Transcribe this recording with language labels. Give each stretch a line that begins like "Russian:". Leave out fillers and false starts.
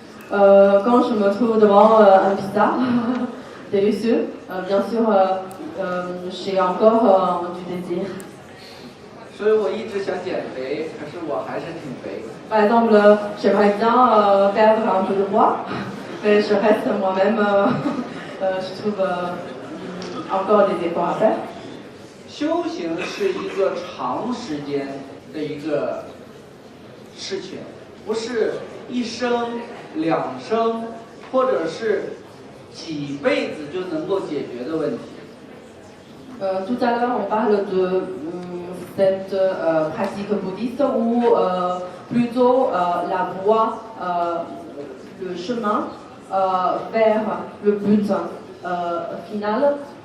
French: Quand je me trouve devant un pizza délicieux, bien sûr, j'ai encore du désir.
Chinese: 所以我一直想减肥，可是我还是挺肥。
French: Par exemple, j'aimerais bien perdre un peu de poids, mais je reste moi-même, je trouve encore des efforts à faire.
Chinese: 修行是一个长时间的一个事情，不是1生2生，或者是几辈子就能够解决的问题。
French: Tout à l'heure, on parle de cette pratique bouddhiste ou plutôt la voie, le chemin vers le but final.